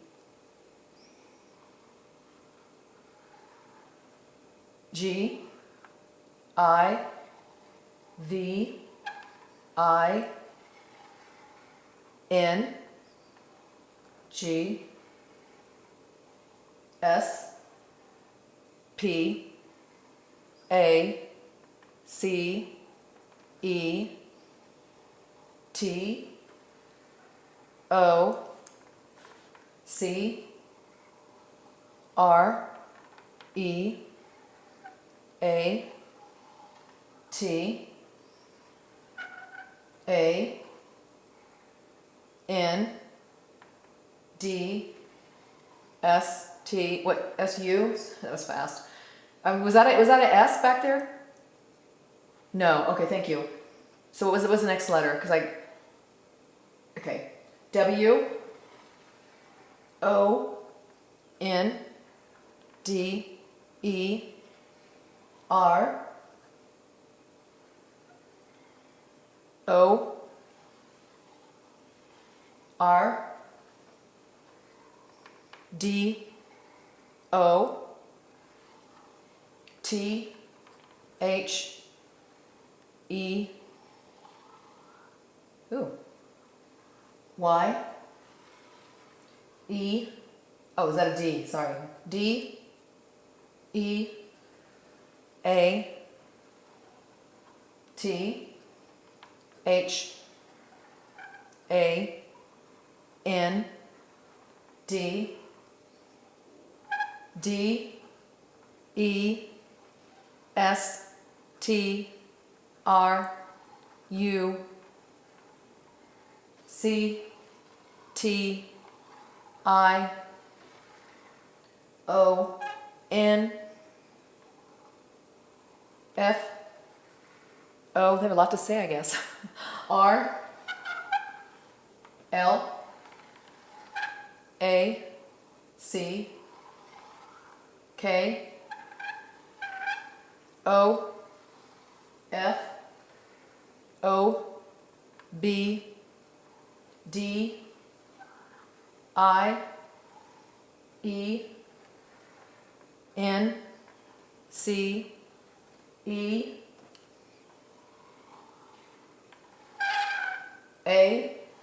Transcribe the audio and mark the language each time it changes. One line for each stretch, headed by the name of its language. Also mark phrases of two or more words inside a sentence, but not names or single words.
English: G, I, V, I, N, G, S, P, A, C, E, T, O, C, R, E, A, T, A, N, D, S, T, what, S, U? That was fast. Was that an S back there? No, okay, thank you. So what was the next letter? Okay, W, O, N, D, E, R, O, R, D, O, T, H, E, Y, E, oh, is that a D? Sorry. D, E, A, T, H A N D D E S T R U C T I O N F O. They have a lot to say, I guess. R L A C K O F O B D I E N C E A